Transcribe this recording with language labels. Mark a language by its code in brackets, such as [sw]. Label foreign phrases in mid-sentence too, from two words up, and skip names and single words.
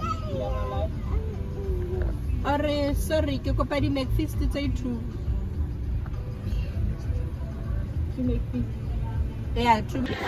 [en] Or sorry, [st] ke kopa di McFeast tse 2. Di McFeast. [en] Yeah, 2.